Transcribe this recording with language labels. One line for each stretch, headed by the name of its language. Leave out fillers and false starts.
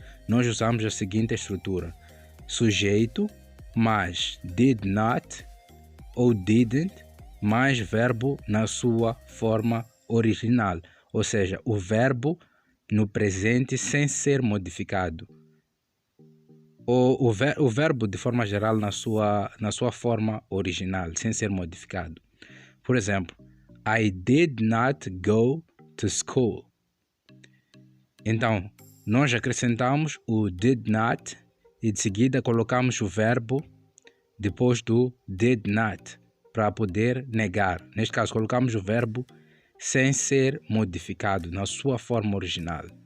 Portuguese: Nós usamos a seguinte estrutura: sujeito mais did not ou didn't mais verbo na sua forma original, ou seja, o verbo no presente sem ser modificado. Ou o verbo de forma geral na sua forma original, sem ser modificado. Por exemplo,
English: I did not go to school.
Portuguese: Então, nós acrescentamos o did not e de seguida colocamos o verbo depois do did not para poder negar. Neste caso, colocamos o verbo sem ser modificado na sua forma original.